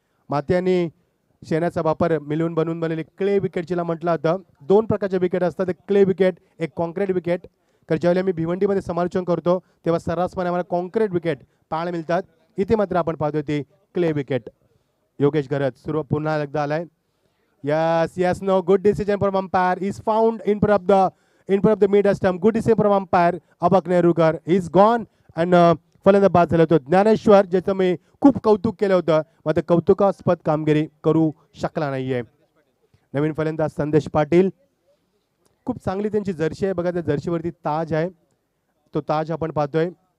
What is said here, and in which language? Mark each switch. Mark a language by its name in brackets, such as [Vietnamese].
[Marathi] मात्यांनी शेणाचा वापर मिळून बनवून बनलेली क्ले विकेट जिला म्हटलं जातं. 2 प्रकारचे विकेट असतात, एक क्ले विकेट, एक कॉन्क्रीट विकेट. कारण ज्यावेळी आम्ही भिवंडीमध्ये समालोचन करतो तेव्हा सर्रासपणे आम्हाला कॉन्क्रीट विकेट पाहायला मिळतात. इथे मात्र आपण पाहतोय ती क्ले विकेट. योगेश घरत सुरू पुन्हा एकदा आलाय. [English] Yes, no, good decision from umpire. He's found in front of the mid stump. Good decision from umpire. Abak Nerukar. He's gone and [Marathi] फलंदाज बाद झाला होता ज्ञानेश्वर, ज्याचं मी खूप कौतुक केलं होतं, मात्र कौतुकास्पद कामगिरी करू शकला नाहीये. नवीन फलंदाज संदेश पाटील. खूप चांगली त्यांची जर्सी आहे बघा, त्या जर्सीवरती ताज आहे. तो ताज आपण पाहतोय.